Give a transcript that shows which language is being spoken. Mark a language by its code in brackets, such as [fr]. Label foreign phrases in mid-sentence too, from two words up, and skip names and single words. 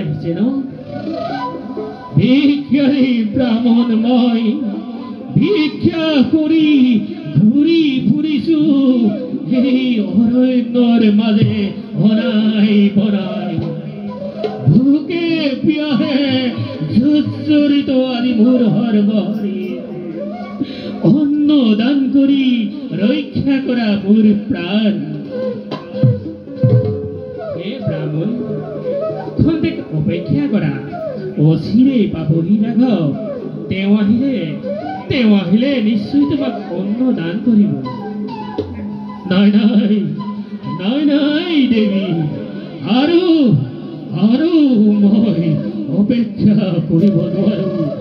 [as] যেন ভিক্ষারী ব্রাহ্মণ মই ভিক্ষা করি ঘুরি ফুরিছু এই অরণ্যর মাঝে অনাই বনাই ভুকে পিয়াহে জর্জরিত আদি মোর হরবরি অন্ন দান করি রক্ষা করা মোর প্রাণ। হে ব্রাহ্মণ, খন্তেক অপেক্ষা করা, অচিরে পাবহি রাঘৱ। তেওঁ আহিলে নিশ্চয় তোমাক অন্ন দান কৰিব। নাই নাই নাই নাই দেৱী, আৰু আৰু মই অপেক্ষা কৰিব নোৱাৰো।